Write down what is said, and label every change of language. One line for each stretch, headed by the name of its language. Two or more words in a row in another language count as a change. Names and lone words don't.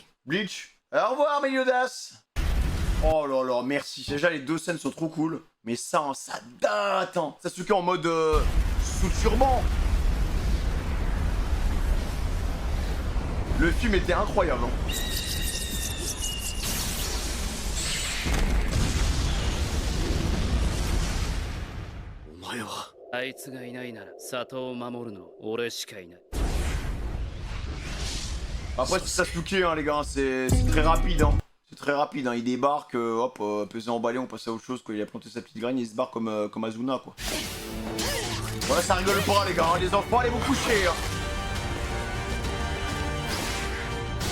French: Bleach. Au revoir, Meliodas. Oh là là, merci. Déjà, les deux scènes sont trop cool. Mais ça, hein, ça date, hein. Sasuke en mode sous turban. Le film était incroyable, hein.
Japanese: あいつがいないなら里を守るの俺しかいない。
French: Après, c'est Sasuke, hein, les gars, c'est très rapide, hein. C'est très rapide, hein. Il débarque, hop, pesé emballé, on passe à autre chose, quoi. Il a planté sa petite graine, il se barre comme Asuna, quoi. Voilà, ça rigole pas, les gars, hein. Les enfants, allez vous coucher, hein.